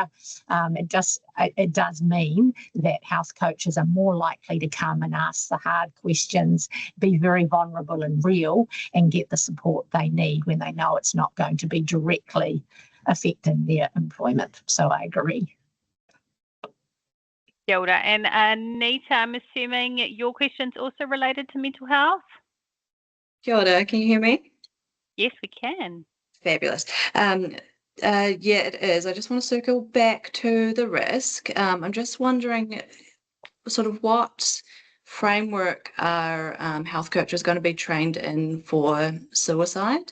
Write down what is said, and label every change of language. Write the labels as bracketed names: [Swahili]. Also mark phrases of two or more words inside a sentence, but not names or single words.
[English] It does mean that health coaches are more likely to come and ask the hard questions, be very vulnerable and real, and get the support they need when they know it's not going to be directly affecting their employment. So I agree. [Māori] Kia ora. [English] And Anita, I'm assuming your question's also related to mental health? [Māori] Kia ora, [English] can you hear me? Yes, we can. Fabulous. Yeah, it is. I just want to circle back to the risk. I'm just wondering sort of what framework are health coaches going to be trained in for suicide?